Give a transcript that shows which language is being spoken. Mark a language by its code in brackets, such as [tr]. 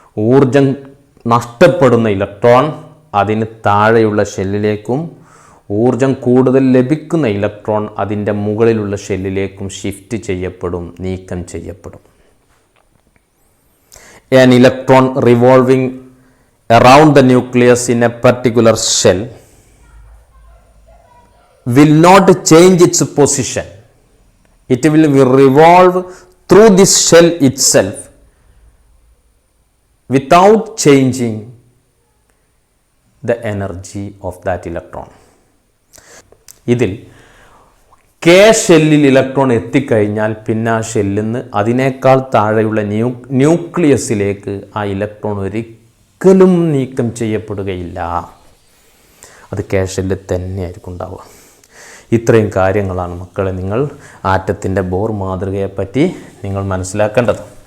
[ml] ഊർജം നഷ്ടപ്പെടുന്ന ഇലക്ട്രോൺ അതിന് താഴെയുള്ള ഷെല്ലിലേക്കും ഊർജം കൂടുതൽ ലഭിക്കുന്ന ഇലക്ട്രോൺ അതിൻ്റെ മുകളിലുള്ള ഷെല്ലിലേക്കും ഷിഫ്റ്റ് ചെയ്യപ്പെടും, നീക്കം ചെയ്യപ്പെടും. [en] An electron revolving around the nucleus in a particular shell will not change its position. It will revolve through this shell itself without changing the energy of that electron. [ml] ഇതിൽ K ഷെല്ലിൽ electron എത്തിക്കഴിഞ്ഞാൽ പിന്നെ ആ ഷെല്ലിൽ നിന്ന് അതിനേക്കാൾ താഴെയുള്ള ന്യൂക്ലിയസിലേക്ക് ആ ഇലക്ട്രോൺ ഒരിക്കലും നീക്കം ചെയ്യപ്പെടുകയില്ല. അത് കെ ഷെല്ലിൽ തന്നെയായിരിക്കും ഉണ്ടാവുക. ഇത്രയും കാര്യങ്ങളാണ് മക്കളെ നിങ്ങൾ ആറ്റത്തിൻ്റെ ബോർ മാതൃകയെപ്പറ്റി നിങ്ങൾ മനസ്സിലാക്കേണ്ടത്.